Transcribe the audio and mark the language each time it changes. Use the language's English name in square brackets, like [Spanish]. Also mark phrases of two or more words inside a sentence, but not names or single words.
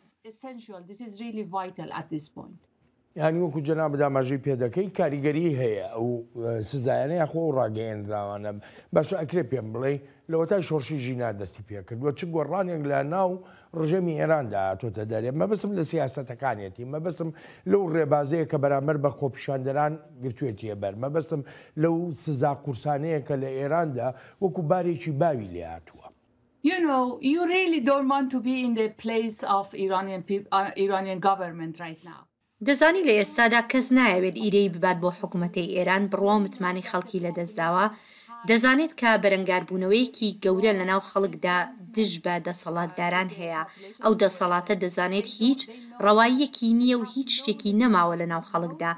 [Central Kurdish] یانی وەکو جەناب داماژەی پێدەکەی کاریگەری هەیە ئەو سزایانە یاخۆ ڕاگەیەنراوانە باشە ئەکرێ پێم بڵێ لەوەتای شۆڕشی ژینا دەستی پێکردووە چ گۆڕانێک لە ناو ڕژێمی ئێراندا هاتۆتە دەرێ. مەبەستم لە سیاسەتەکانێتی، مەبەستم لەو ڕێبازەیە کە بەرامبەر بە خۆپیشاندەران گرتوێتیە بەر، مەبەستم لەو سزا قورسانەیە کە لە ئێراندا وەکو بارێکی باوی لێ هاتووە. [English] You know, you really don't want to be in the place of Iranian government right now. [Central Kurdish] دەزانی لە ئێستادا کەس نایەوێت ئیرەی ببات بۆ حکوومەتەی ئێران بڕوا متمانی خەڵکی لە دەستداوە دەزانێت کە بەرەنگاربوونەوەیەکی گەورە لەناو خەڵکدا دژ بە دەسەڵاتداران هەیە. ئەو دەسەڵاتە دەزانێت هیچ ڕەواییەکی نییە و هیچ شتێکی نەماوە لەناو خەڵکدا.